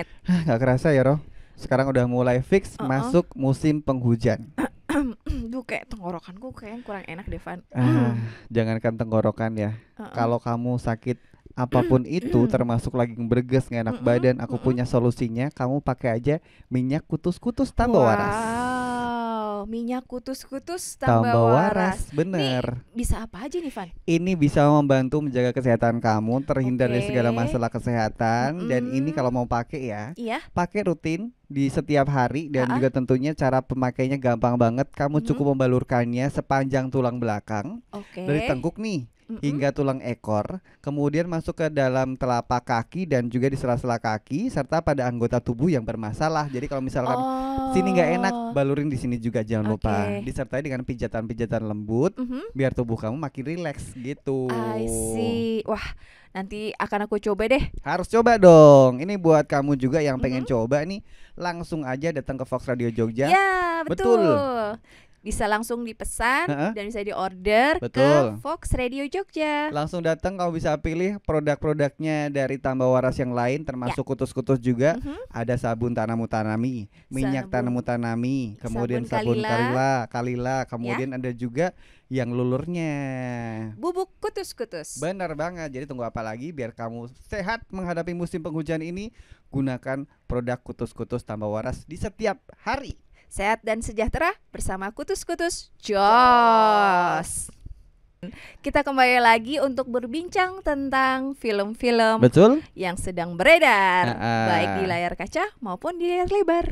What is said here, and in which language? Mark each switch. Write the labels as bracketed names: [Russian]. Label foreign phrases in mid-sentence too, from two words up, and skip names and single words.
[Indonesian] Gak kerasa ya Roh, sekarang udah mulai fix masuk musim penghujan. Duh, kayak tenggorokanku kayaknya kurang enak deh, Van. Jangankan tenggorokan ya, kalau kamu sakit apapun itu, termasuk lagi berges gak enak badan, aku punya solusinya. Kamu pakai aja minyak kutus-kutus tambah waras. Wow, minyak kutus-kutus tambah waras. Bener. Nih, bisa apa aja nih, Van? Ini bisa membantu menjaga kesehatan kamu, terhindar dari segala masalah kesehatan. Dan ini kalau mau pakai ya, pakai rutin di setiap hari. Dan juga tentunya cara pemakainya gampang banget. Kamu cukup membalurkannya sepanjang tulang belakang, dari tengkuk nih hingga tulang ekor, kemudian masuk ke dalam telapak kaki dan juga di sela-sela kaki serta pada anggota tubuh yang bermasalah. Jadi kalau misalkan sini nggak enak, balurin di sini juga, jangan lupa. Disertai dengan pijatan-pijatan lembut biar tubuh kamu makin rileks gitu. [English] I see. [Indonesian] Wah, nanti akan aku coba deh. Harus coba dong. Ini buat kamu juga yang pengen coba nih, langsung aja datang ke Fox Radio Jogja. Ya, betul. Bisa langsung dipesan dan bisa diorder ke Fox Radio Jogja. Langsung datang, kamu bisa pilih produk-produknya dari tambah waras yang lain, termasuk kutus-kutus juga. Ada sabun Tanamu Tanami, minyak Tanamu Tanami, kemudian sabun Kalila, kemudian ada juga yang lulurnya bubuk kutus-kutus. Benar banget. Jadi tunggu apa lagi, biar kamu sehat menghadapi musim penghujan ini. Gunakan produk kutus-kutus tambah waras di setiap hari. Sehat dan sejahtera bersama kutus-kutus Jos. Kita kembali lagi untuk berbincang tentang film-film yang sedang beredar, baik di layar kaca maupun di layar lebar.